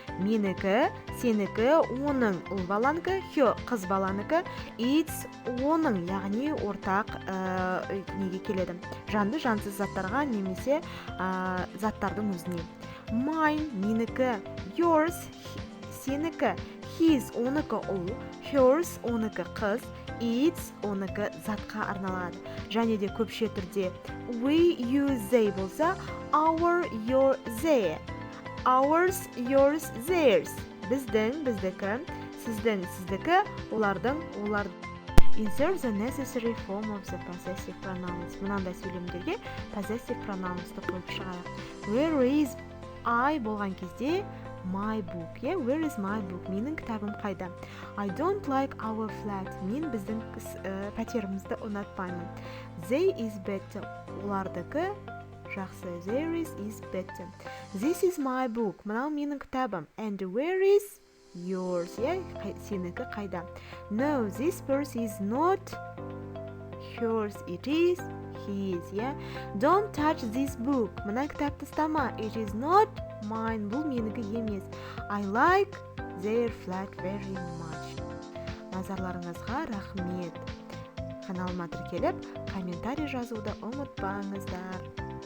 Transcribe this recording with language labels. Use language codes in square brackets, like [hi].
[kk] Менікі, сенікі, оның ұл баланікі, her қыз баланікі, its оның, яғни ортақ неге келеді. Жанды жансыз заттарға немесе заттардың өзіне. Mine менікі, yours сенікі, his оныкі ұл, hers оныкі қыз, its оныкі затқа арналады. Және де көпше түрде [en] we, you, they [kk] болса, [en] our, your, their. Ours, yours, theirs. [kk] Біздің, біздікі, сіздің, сіздікі, олардың, олар. [en] Insert the necessary form of the possessive pronouns. [kk] Мынандай сөйлемдерге possessive pronounsты қойып шығайық. [en] Where is I [kk] болған кезде [en] my book. Where is my book? [kk] Менің кітабым қайда? [en] I don't like our flat. [kk] Мен біздің пәтерімізді ұнатпаймын. [en] They is better. [kk] Олардікі жақсы. [en] There is better. This is my book. [kk] Мынау менің кітабым. [en] And where is yours? [kk] Сенікі қайда? [en] No, this purse is not yours. It is his. Don't touch this book. [kk] Мына кітапты ұстама. [en] It is not mine. [kk] Бұл менікі емес. [en] I like their flat very much. [kk] Назарларыңызға рахмет. Каналыма тіркеліп, комментарий жазуды ұмытпаңыздар.